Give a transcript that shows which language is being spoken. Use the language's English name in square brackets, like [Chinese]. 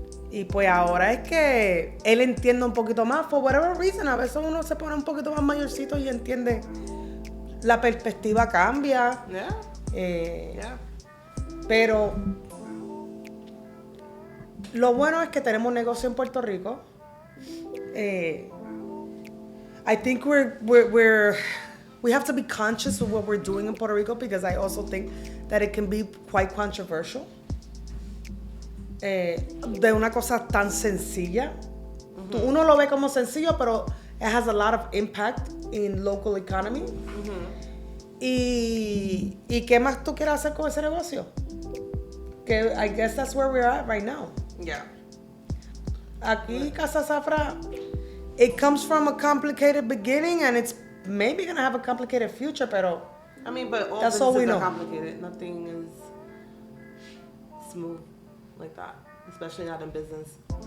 [Spanish] Y pues ahora es que él entiende un poquito más, [English] for whatever reason. [Spanish] A veces uno se pone un poquito más mayorcito y entiende. La perspectiva cambia. [English] Yeah. [Spanish] Pero lo bueno es que tenemos negocio en Puerto Rico. [English] I think we have to be conscious of what we're doing in Puerto Rico, because I also think that it can be quite controversial. [Spanish] De una cosa tan sencilla. Mm-hmm. Uno lo ve como sencillo, pero [English] it has a lot of impact in local economy. Mm-hmm. [Spanish] ¿Y qué más tú quieres hacer con ese negocio? [English] Que I guess that's where we're at right now. Yeah. Aquí, Casa Saffra, it comes from a complicated beginning, and it's maybe gonna have a complicated future, pero I mean, but all that's all we know. Are complicated. Nothing is smooth like that, especially not in business.